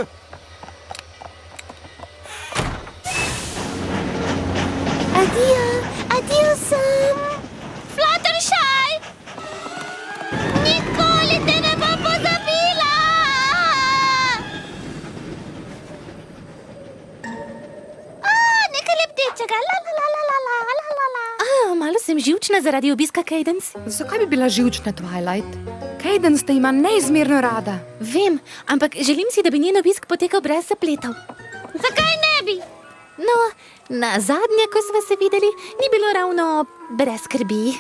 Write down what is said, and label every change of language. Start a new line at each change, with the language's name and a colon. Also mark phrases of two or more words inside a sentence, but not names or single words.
Slovenian: Adijo, adijo sam. Fluttershy! Nikoli te ne bom pozabila! Nekaj leptečega, la la la la la la la la. Malo sem živčna zaradi obiska Cadence. Zakaj bi bila živčna, Twilight? Cadence te ima neizmerno rada. Vem, ampak želim si, da bi njen obisk potekal brez zapletov. Zakaj ne bi? No, na zadnje, ko sva se videli, ni bilo ravno brez skrbi.